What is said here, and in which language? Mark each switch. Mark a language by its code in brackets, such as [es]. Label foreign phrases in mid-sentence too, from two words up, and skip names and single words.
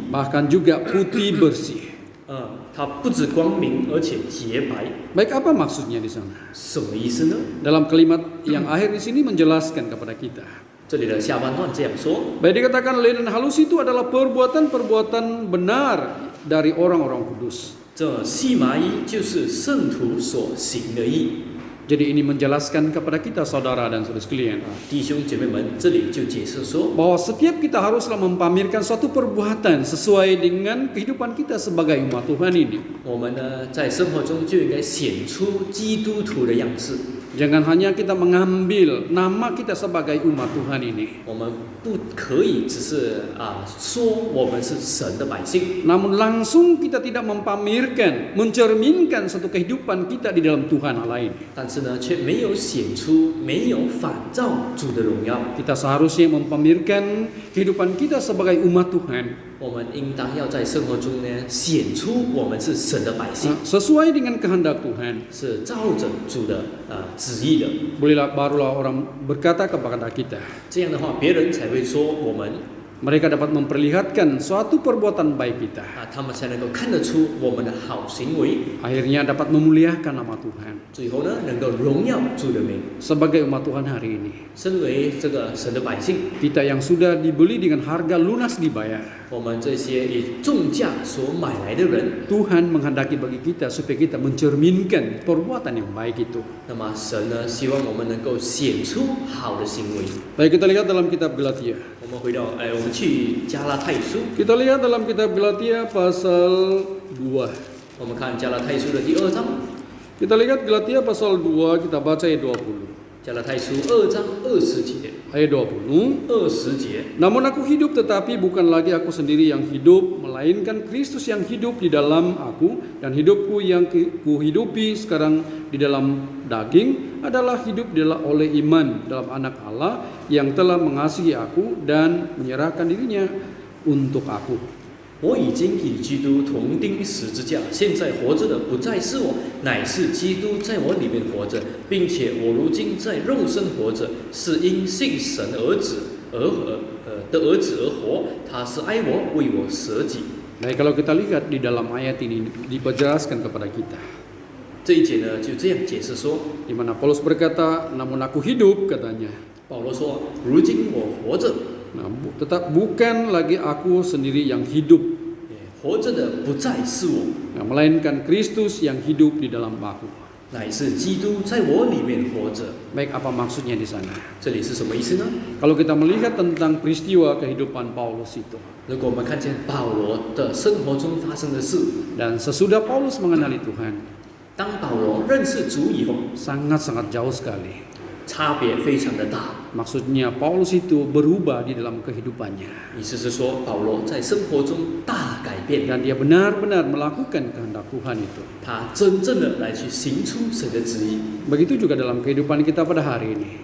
[id] bahkan juga putih bersih. [zh] 它不止光明，而且洁白。 [id] Baik, apa maksudnya di sana? [zh] 什么意思呢？ [id] Dalam kalimat yang akhir di sini menjelaskan kepada kita. [zh] 这里的下半段这样说： [id] Baik, dikatakan linen halus itu adalah perbuatan-perbuatan benar dari orang-orang kudus. [zh] 这细麻衣就是圣徒所行的义。 [id] Jadi ini menjelaskan kepada kita saudara dan saudara sekalian [zh] 弟兄姐妹们，这里就解释说， [id] bahwa setiap kita haruslah mempamerkan suatu perbuatan sesuai dengan kehidupan kita sebagai umat Tuhan ini. [zh] 我们呢在生活中就应该显出基督徒的样式。 [id] Jangan hanya kita mengambil nama kita sebagai umat Tuhan ini, [zh] 我们不可以只是说我们是神的百姓， [id] namun langsung kita tidak mempamerkan, mencerminkan satu kehidupan kita di dalam Tuhan Allah ini. [zh] 但是呢却没有显出，没有反照主的荣耀。 [id] Kita seharusnya mempamerkan kehidupan kita sebagai umat Tuhan [zh] 我们应当要在生活中呢显出我们是神的百姓， [id] sesuai dengan kehendak Tuhan. [zh] 是照着主的旨意的。 [id] Barulah orang berkata kepada kita, [zh] 这样的话，别人才会说我们 [id] mereka dapat memperlihatkan suatu perbuatan baik kita. [zh] 他们才能够看得出我们的好行为， [id] Akhirnya dapat memuliakan nama Tuhan. [zh] 最后呢能够荣耀主的名。 [id] Sebagai umat Tuhan hari ini, [zh] 身为这个神的百姓， [id] kita yang sudah dibeli dengan harga lunas dibayar, [zh] 我们这些以重价所买来的人， [id] Tuhan menghendaki bagi kita supaya kita mencerminkan perbuatan yang baik itu. [zh] 那么神呢希望我们能够显出好的行为。 [id] Baik, kita lihat dalam kitab Galatia. [zh] 我们我们去加拉太书， [id] Kita lihat dalam kitab Galatia pasal 2. [zh] 我们看加拉太书的第2章， [id] Kita lihat Galatia pasal 2, kita baca ayat 20. [zh] 加拉太书2章20节， [id] Ayat 20. [zh] 20节。 [id] Namun aku hidup, tetapi bukan lagi aku sendiri yang hidup, melainkan Kristus yang hidup di dalam aku, dan hidupku yang kuhidupi sekarang di dalam daging adalah hidup oleh iman dalam anak Allah yang telah mengasihi aku dan menyerahkan dirinya untuk aku. [zh] 我已经与基督同钉十字架，现在活着的不再是我，乃是基督在我里面活着，并且我如今在肉身活着，是因信神儿子而活。他是爱我，为我舍己。 [id] Nah, kalau kita lihat di dalam ayat ini dijelaskan kepada kita, [zh] 这一节呢就这样解释说， [id] di mana Paulus berkata, namun aku hidup, katanya. [zh] 保罗说，如今我活着， [id] Nah, tetap bukan lagi aku sendiri yang hidup, [zh] 活着的不再是我， [id] nah, melainkan Kristus yang hidup di dalam aku. [zh] 乃是基督在我里面活着。 [id] Baik, apa maksudnya di sana? [zh] 这里是什么意思呢？ [id] Kalau kita melihat tentang peristiwa kehidupan Paulus itu, [zh] 如果我们看见保罗的生活中发生的事， [id] dan sesudah Paulus mengenali Tuhan, [zh] 当保罗认识主以后， [id] sangat-sangat jauh sekali. [zh] 差别非常的大。 [id] Maksudnya Paulus itu berubah di dalam kehidupannya, [zh] 意思是说，保罗在生活中大改变， [id] dan dia benar-benar melakukan kehendak Tuhan itu. [zh] 他真正的来去行出神的旨意。 [id] Begitu juga dalam kehidupan kita pada hari ini.